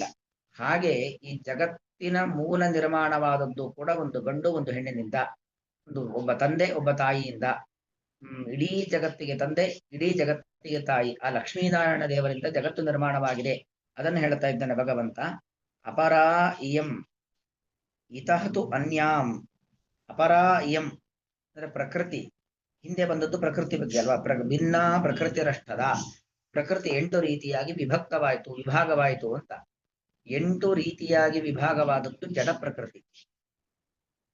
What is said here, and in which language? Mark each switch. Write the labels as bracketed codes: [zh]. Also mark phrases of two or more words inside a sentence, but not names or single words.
[kn] ಹಾಗೆ ಈ ಜಗತ್ತಿನ ಮೂಲ ನಿರ್ಮಾಣವಾದದ್ದು ಕೂಡ ಒಂದು ಗಂಡು ಒಂದು ಹೆಣ್ಣಿನಿಂದ, ಒಬ್ಬ ತಂದೆ ಒಬ್ಬ ತಾಯಿಯಿಂದ. ಇಡೀ ಜಗತ್ತಿಗೆ ತಂದೆ, ಇಡೀ ಜಗತ್ತಿಗೆ ತಾಯಿ, ಆ ಲಕ್ಷ್ಮೀನಾರಾಯಣ ದೇವರಿಂದ ಜಗತ್ತು ನಿರ್ಮಾಣವಾಗಿದೆ. ಅದನ್ನು ಹೇಳ್ತಾ ಇದ್ದಾನೆ ಭಗವಂತ. [sa] ಅಪರಾ ಇಯಂ ಇತಃ ತು ಅನ್ಯಾಂ. ಅಪರಾ ಇಯಂ [kn] ಅಂದ್ರೆ ಪ್ರಕೃತಿ. ಹಿಂದೆ ಬಂದದ್ದು ಪ್ರಕೃತಿ ಬಗ್ಗೆ ಅಲ್ವಾ, [sa] ಭಿನ್ನ ಪ್ರಕೃತಿರಷ್ಟದ. [kn] ಪ್ರಕೃತಿ 8 ರೀತಿಯಾಗಿ ವಿಭಕ್ತವಾಯಿತು, ವಿಭಾಗವಾಯಿತು ಅಂತ. 8 ರೀತಿಯಾಗಿ ವಿಭಾಗವಾದದ್ದು ಜಡ ಪ್ರಕೃತಿ.